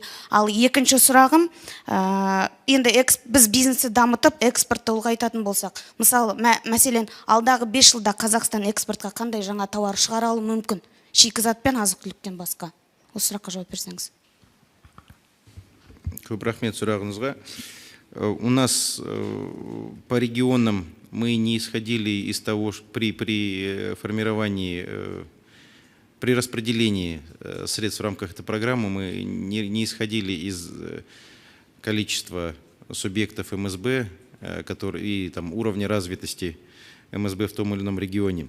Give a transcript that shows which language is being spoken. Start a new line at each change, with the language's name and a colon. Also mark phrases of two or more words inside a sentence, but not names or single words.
Kazakh: Ал екінші сұрағым, енді біз бизнесті дамытып, экспортты ұлғайтатын болсақ, мысалы, мәселен, алдағы 5 жылда Қазақстан экспортқа қандай жаңа тауар шығара алуы мүмкін? Шикізат пен азық-түліктен басқа. Осы сұраққа жауап берсеңіз. Көп рахмет сұрағыңызға.
Russian: У нас по регионам мы не исходили из того, что при формировании, при распределении средств в рамках этой программы мы не исходили из количества субъектов МСБ и там, уровня развитости МСБ в том или ином регионе.